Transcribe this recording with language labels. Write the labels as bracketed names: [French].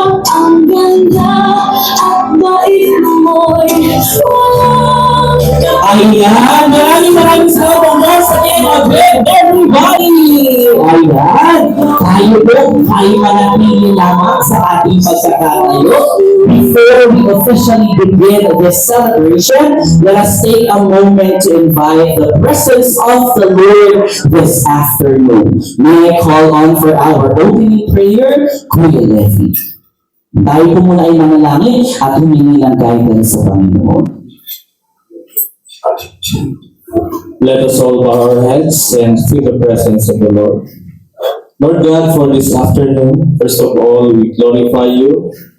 [Filipino] Ang ganda at bait mo'y walang Ayan, maraming salamat sa inyo, everybody! Ayan, tayo po ay manatili lamang sa ating pagkakatayo. [English] Before we officially begin this celebration, let us take a moment to invite the presence of the Lord this afternoon. May I call on for our opening prayer, Kuya Levi. [Filipino] Tayo po muna ay manalangin at humingi ng guidance sa Panginoon. [English] Let us all bow our heads and feel the presence of the Lord. Lord God, for this afternoon, first of all, we glorify you.